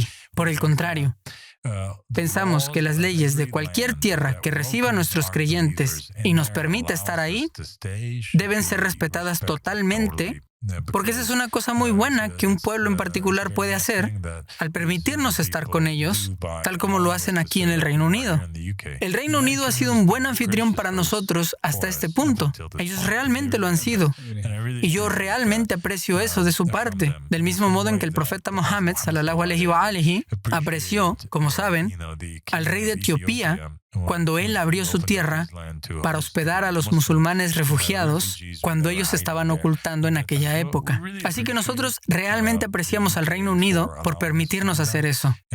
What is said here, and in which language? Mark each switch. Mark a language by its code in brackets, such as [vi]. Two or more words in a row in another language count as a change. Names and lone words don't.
[es] Por el contrario, pensamos que las leyes de cualquier tierra que reciba a nuestros creyentes y nos permita estar ahí deben ser respetadas totalmente, porque esa es una cosa muy buena que un pueblo en particular puede hacer al permitirnos estar con ellos, tal como lo hacen aquí en el Reino Unido. El Reino Unido ha sido un buen anfitrión para nosotros hasta este punto. Ellos realmente lo han sido. Y yo realmente aprecio eso de su parte, del mismo modo en que el profeta Mohammed, [ar] صلى الله عليه وآله, [es] apreció, como saben, al rey de Etiopía cuando él abrió su tierra para hospedar a los musulmanes refugiados cuando ellos se estaban ocultando en aquella época. Así que nosotros realmente apreciamos al Reino Unido por permitirnos hacer eso.